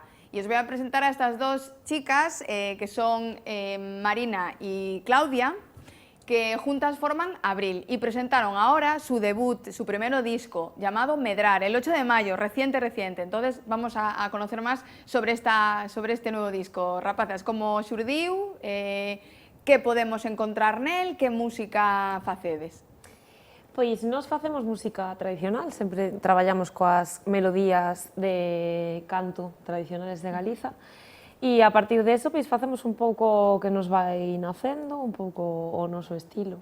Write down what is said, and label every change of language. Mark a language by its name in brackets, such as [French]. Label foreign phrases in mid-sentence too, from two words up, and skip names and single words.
[Spanish] Y os voy a presentar a estas dos chicas, que son Marina y Claudia, que juntas forman Abril y presentaron ahora su debut, su primer disco, llamado Medrar, el 8 de mayo, reciente. Entonces vamos a conocer más sobre este nuevo disco. [Galician] Rapazas, como xurdiu, que podemos encontrar nel, que música facedes? Pois nós facemos música tradicional, sempre traballamos coas melodías de canto tradicionales de Galiza e a partir de eso pois facemos un pouco o que nos vai nacendo, un pouco o noso estilo.